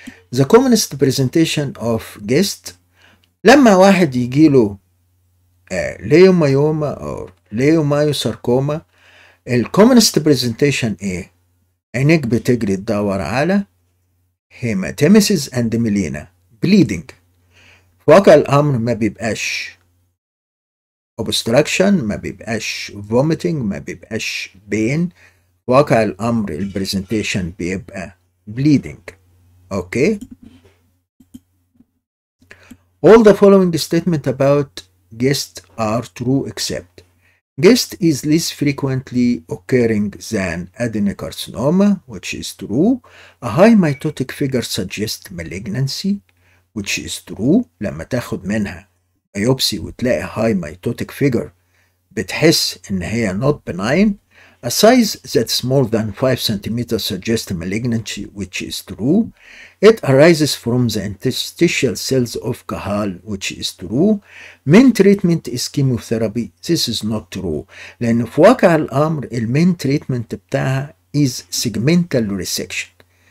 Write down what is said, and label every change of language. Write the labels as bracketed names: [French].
[English] The commonest presentation of GIST [Arabic] لما واحد يجيله ليومايوما أو ليومايوساركوما، الكومنست برزنتيشن ايه؟ عينيك بتجري تدور على هيماتيمسيس اند ميلينا بليدنج. في واقع الامر ما بيبقاش obstruction، ما بيبقاش vomiting، ما بيبقاش pain. في واقع الامر البرزنتيشن بيبقى bleeding. [English] Okay. All the following statement about GIST are true except GIST is less frequently occurring than adenocarcinoma, which is true. A high mitotic figure suggests malignancy, which is true. [Arabic] لما تاخد منها biopsy وتلاقي [English] high mitotic figure [Arabic] بتحس إن هي [English] not benign. A size that's more than 5 cm suggests malignancy, which is true. It arises from the interstitial cells of Cajal, which is true. Main treatment is chemotherapy. This is not true. [Arabic] لأن في واقع الأمر [English] المين treatment بتاعها is segmental resection.